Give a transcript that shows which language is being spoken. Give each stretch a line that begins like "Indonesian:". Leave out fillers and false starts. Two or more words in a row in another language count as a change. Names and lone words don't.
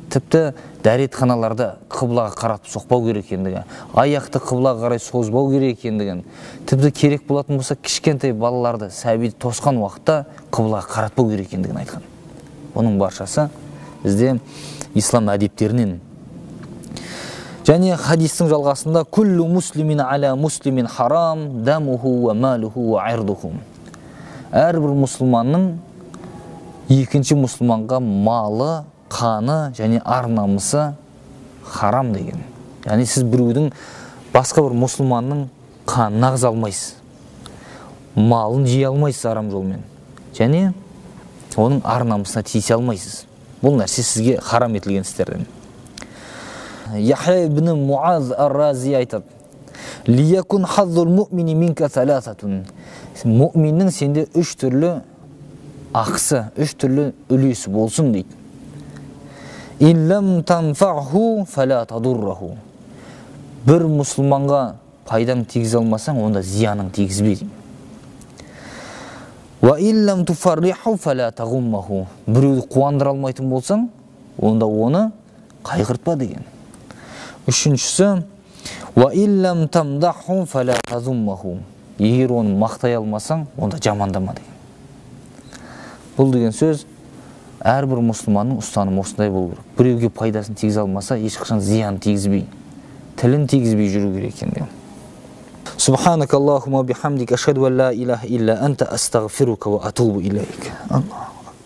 Kazakh: Тіпті дәретханаларда қыблаға қаратып соқпау керек екендігі, аяқты қыблаға қарай созбау керек екендігін, тіпті керек болатын болса кішкентай балаларды, сәбиді тосқан уақытта қыблаға қаратпау керек екендігін айтқан. Оның баршасы бізде ислам әдептерінен. Және хадистің жалғасында:
Arabic: «كل مسلم على مسلم حرام، دمه وماله وعرضه».
Kazakh: Әрбір мұсылманның екінші мұсылманға малы, қаны және ар-намысы харам деген. Яғни сіз біреудің басқа бір мұсылманның қанын ағыза алмайсыз, малын жей алмайсыз арам жолмен, және оның ар-намысына тиісе алмайсыз. Бұл нәрсе сізге харам етілген істерден. Яхя ибн Муаз ар-Рази айтады:
Arabic: «ليكن حظ المؤمن منك ثلاثة».
Kazakh: Муъминнің сенде үш түрлі ақысы, үш түрлі үлесі болсын дейді.
Arabic: «إن لم تنفعه فلا تضره».
Kazakh: Бір мұсылманға пайдаң тигізе алмасаң, онда зияның тигізбе дейді.
Arabic: «وإن لم تفرحه فلا تغمه».
Kazakh: Біреуді қуандыра алмайтын болсаң, онда оны қайғыртпа деген. Үшіншісі:
Arabic: «وإن لم تمدحه فلا تذمه».
Kazakh: Егер оны мақтай алмасаң, онда жамандама деген. Бұл деген сөз әрбір мұсылманның ұстанымы осындай болу керек. Біреуге пайдасын тигізе алмаса, ешқашан зиян тигізбей, тілін тигізбей жүру керек екен деген.
Arabic: سبحانك اللهم وبحمدك، أشهد أن لا إله إلا أنت، أستغفرك وأتوب إليك.